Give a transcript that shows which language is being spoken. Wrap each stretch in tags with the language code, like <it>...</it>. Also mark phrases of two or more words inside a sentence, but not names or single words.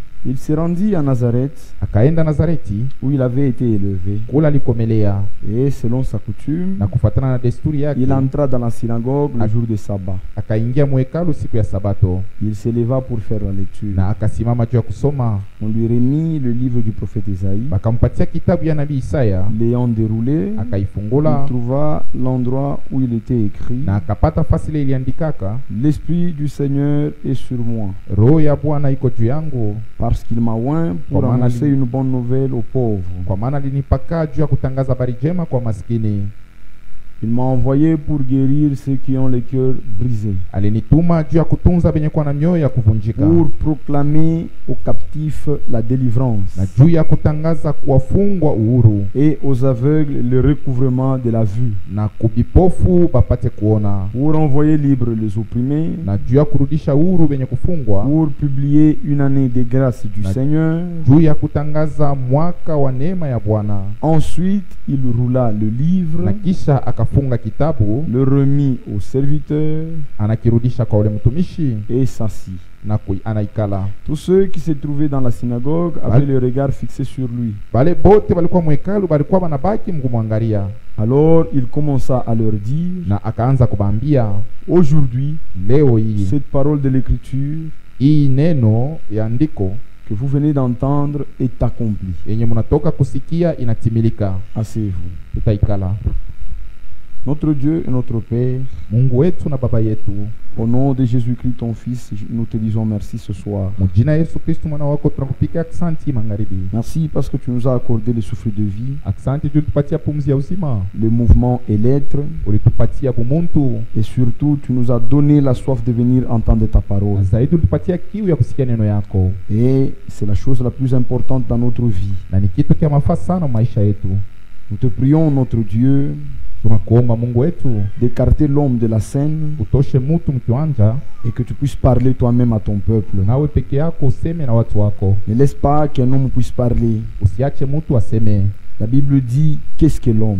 <fr>Il s'est rendu à Nazareth,</fr> <sw>akaenda Nazareti</sw> <fr>où il avait été élevé.</fr> <sw>kula alikomelea,</sw> <fr>Et selon sa coutume,</fr> <sw>na kufuatana na desturi yake</sw> <fr>il entra dans la synagogue le jour de sabbat.</fr> <sw>akaingia mwekalu siku ya Sabato</sw> <fr>Il s'éleva pour faire la lecture.</fr> <sw>na akasimama juu ya kusoma.</sw> <fr>On lui remit le livre du prophète Isaïe.</fr> <sw>Bakampatia kitabu ya nabii Isaya,</sw> <fr>L'ayant déroulé,</fr> <sw>akaifungula</sw> <fr>il trouva l'endroit où il était écrit:</fr> <sw>na akapata fasi ile iliandikaka,</sw> <fr>L'Esprit du Seigneur est sur moi,</fr> <sw>roho ya Bwana iko juu yangu,</sw> <fr>parce qu'il m'a oint pour</fr> <sw>Kwa maana</sw> <fr>annoncer une bonne nouvelle aux pauvres.</fr> <sw>kwa maana alinipaka juu ya kutangaza habari njema kwa maskini.</sw> <fr>Il m'a envoyé pour guérir ceux qui ont les cœurs brisés,</fr> <sw>Alinituma juu ya kutunza benye kuwa na mioyo ya kuvunjika,</sw> <fr>pour proclamer aux captifs la délivrance</fr> <sw>na juu ya kutangaza kuwafungwa uhuru,</sw> <fr>et aux aveugles le recouvrement de la vue,</fr> <sw>na kubipofu bapate kuona,</sw> <fr>pour envoyer libres les opprimés,</fr> <sw>na juu ya kurudisha uhuru benye kufungwa,</sw> <fr>pour publier une année de grâce du</fr> <sw>Na-</sw> <fr>Seigneur.</fr> <sw>juu ya kutangaza mwaka wa neema ya Bwana.</sw> <fr>Ensuite, il roula le livre,</fr> <sw>Na kisha akafunga kitabu,</sw> <fr>le remit au serviteur</fr> <sw>anakirudisha kwa ule mtumishi</sw> <fr>et s'assit.</fr> <sw>na anaikala.</sw> <fr>Tous ceux qui se trouvaient dans la synagogue avaient le regard fixé sur lui.</fr> <sw>Bale bote balikuwa mwekalu balikuwa banabaki mkumwangalia,</sw> <fr>Alors il commença à leur dire:</fr> <sw>na akaanza kubambia,</sw> <fr>Aujourd'hui,</fr> <sw>leo hii</sw> <fr>cette parole de l'écriture</fr> <sw>hii neno ya andiko</sw> <fr>que vous venez d'entendre est accomplie.</fr> <sw>yenye mnatoka kusikia inatimilika.</sw> <fr>Asseyez-vous.</fr> <sw>Tutaikala.</sw> <fr>Notre Dieu et notre Père,</fr> <sw>Mungu wetu na baba yetu,</sw> <fr>au nom de Jésus-Christ ton Fils, nous te disons merci ce soir.</fr> <sw>mujina Yesu Kristo mwana wako tunakupikia aksanti magharibi.</sw> <fr>Merci parce que tu nous as accordé le souffle de vie,</fr> <sw>Aksanti juu tupatia pumzi ya uzima,</sw> <fr>le mouvement et l'être,</fr> <sw>ulitupatia bumuntu,</sw> <fr>et surtout tu nous as donné la soif de venir entendre ta</fr> <sw>na</sw> <fr>parole.</fr> <sw>zaidi ulitupatia kiu ya kusikia neno yako,</sw> <fr>Et c'est la chose la plus importante dans notre vie.</fr> <sw>na ni kitu kia mafaa sana maisha yetu.</sw> <fr>Nous te prions, notre Dieu,</fr> <sw>Tunakuomba Mungu wetu</sw> <fr>d'écarter l'homme de la scène</fr> <sw>utoshe mutu mkiwanja,</sw> <fr>et que tu puisses parler toi-même à ton peuple.</fr> <sw>nawe peke yako useme na watu wako.</sw> <fr>Ne laisse pas qu'un homme puisse parler.</fr> <sw>Usiache mutu aseme.</sw> <fr>La Bible dit: qu'est-ce que l'homme?</fr>